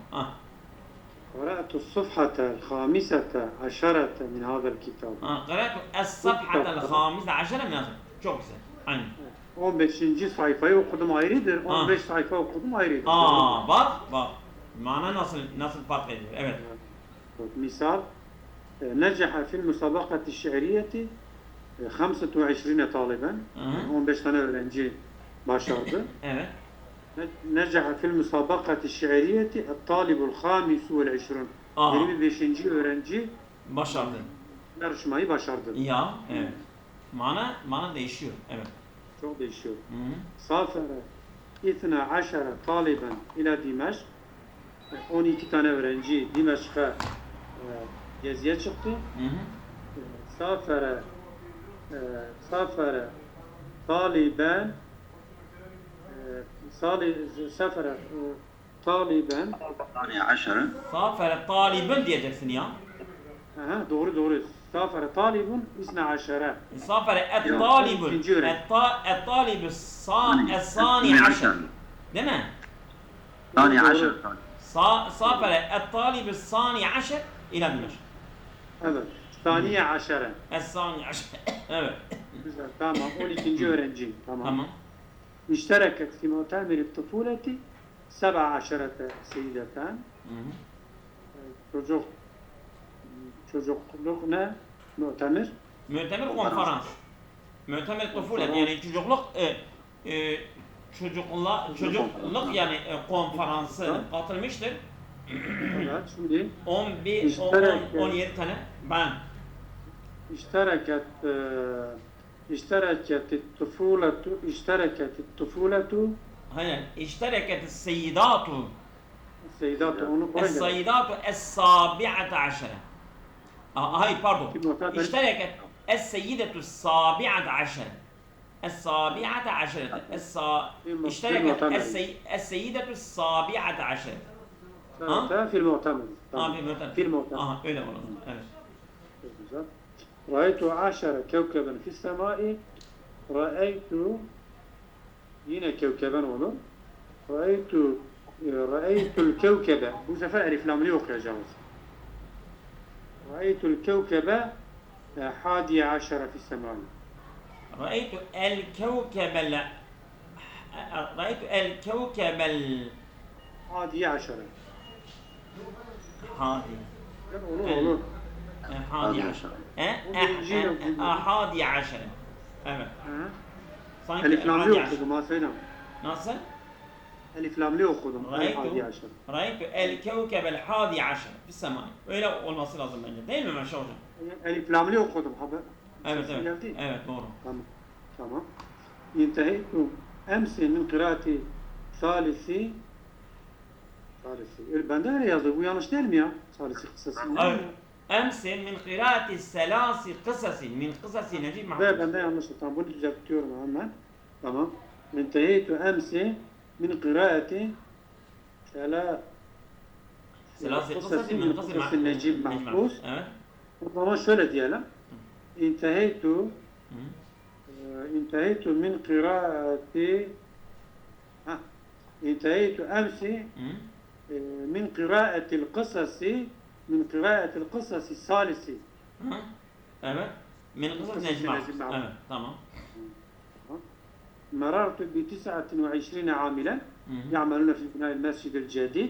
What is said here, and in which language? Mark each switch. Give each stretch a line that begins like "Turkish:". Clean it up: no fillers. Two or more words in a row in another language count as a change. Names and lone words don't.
Arabic: قرأت الصفحة الخامسة عشرة من هذا الكتاب. قرأت الصفحة الخامسة عشر من هذا.
Turkish: Çok güzel. Aynen. 15. sayfayı okudum ayrıdır. 15 sayfa okudum ayrıdır. Bak. Mana nasıl fark ediyor? Evet.
Arabic: Misal نجح في المسابقة الشعرية 25 طالبا.
Turkish: 15 tane öğrenci başardı. Evet.
Arabic: نجح في المسابقة الشعرية الطالب الخامس والعشرون. 25.
Turkish: öğrenci başardı. Yarışmayı başardı. Ya, evet. Mana değişiyor. Evet. Çok değişiyor.
Arabic: سافر 12 طالبا إلى Dimeşk.
Turkish: 12 tane öğrenci Dimeşk'e geziye çıktı.
Arabic: سافر طالبا سافر طالبا
Turkish: Yani aşarı. Safara taliban diyeceksin ya. doğru.
Arabic: سافر طالب 12. سافر الطالب الطالب الثاني عشر
Turkish: değil mi?
Arabic: ثاني عشر. سافر الطالب الثاني عشر إلى دمشق. Evet. ثانية عشرة. الثاني عشر.
Turkish: Evet. Güzel. Tamam. 12. öğrenci. Tamam. Tamam.
Arabic: اشتركت في مؤتمر الطفولة 17 سيدتان.
Turkish: Çocukluk ne? Mu'temir. Mü'temir konferans.
Arabic: مؤتمر طفولة
Turkish: yani çocukluk çocukluk yani konferansı katılmıştır. Evet. Şimdi 17 tane ben.
Arabic: اشتركت الطفولة Hayır. İştereket السيدات
Turkish: onu koy.
Arabic: السيدات السابعة عشرة. هاي باردون. اشتركت السيدة السابعة عشرة. السابعة عشرة. اشتركت السيدة السابعة عشرة. في المؤتمر. في المؤتمر.
Turkish: öyle olur. Evet. Çok güzel.
Arabic: رأيت 10 كوكبا في السماء.
Turkish: رأيت yine kevkeben olur.
Arabic: Ra'eytul kevkebe.
Turkish: Bu sefer eliflamlı okuyacağız.
Arabic: رأيت الكوكب 11 في السماء. رأيت الكوكب رأيت الكوكب 11. هادي
Turkish: Olur.
Arabic: حادي عشر. حادي عشر.
Turkish: Evet. Eliflamlı okudum Asena. Nasıl? Eliflamlı okudum. رأيت الكوكب الحادي عشر في السماء. Öyle olması lazım bence. Değil mi Meşe hocam? Eliflamlı okudum. Evet. Evet doğru. Tamam.
Arabic: انتهيت أمس من قراءة ثالث.
Turkish: Bende öyle yazdı. Bu yanlış değil mi ya? Salisi kısası. Evet.
Arabic: أمس من قراءة ثلاث قصص من قصص Necip Mahmud.
Turkish: Bende yanlış. Tamam bunu düzeltiyorum hemen. Tamam.
Arabic: انتهيت أمس من قراءة ثلاث قصص من قصص Necip Mahmud.
Turkish: Evet. O zaman şöyle diyelim.
Arabic: انتهيت من قراءة انتهيت أمس من قراءة القصص الثالث. Evet. من قصص نجمع.
Turkish: Evet. Tamam.
Arabic: مررت ب29 عاملا يعملون في بناء المسجد الجديد.